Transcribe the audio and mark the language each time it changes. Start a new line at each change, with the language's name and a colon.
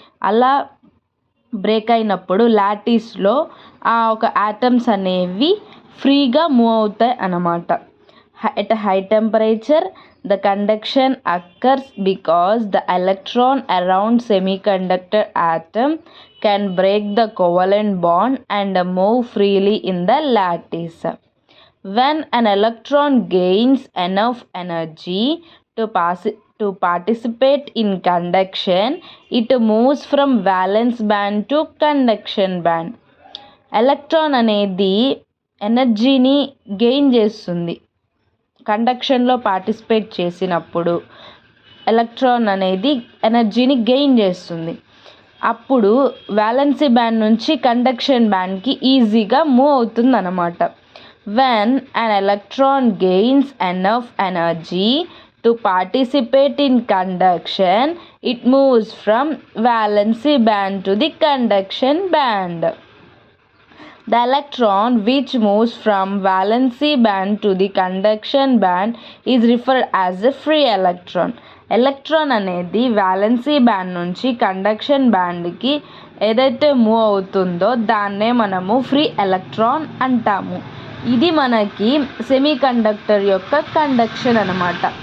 Telugu: అలా బ్రేక్ అయినప్పుడు లాటిస్లో ఆ ఒక యాటమ్స్ అనేవి ఫ్రీగా మూవ్ అవుతాయి అన్నమాట.
English: At high temperature the conduction occurs because the electron around semiconductor atom can break the covalent bond and move freely in the lattice. When an electron gains enough energy to participate in conduction, it moves from valence band to conduction band.
Telugu: Electron అనేది ఎనర్జీని gain చేస్తుంది. కండక్షన్లో participate చేసినప్పుడు electron అనేది ఎనర్జీని gain చేస్తుంది. అప్పుడు valency band నుంచి conduction బ్యాండ్కి ఈజీగా మూవ్ అవుతుంది అన్నమాట.
English: When an electron gains enough energy to participate in conduction, it moves from valency band to the conduction band. The electron which moves from valency band to the conduction band is referred as a free electron.
Telugu: Electron అనేది valency band నుంచి conduction బ్యాండ్కి ఏదైతే move అవుతుందో దాన్నే మనము free electron అంటాము. ఇది మనకి semi conductor యొక్క కండక్షన్ అన్నమాట.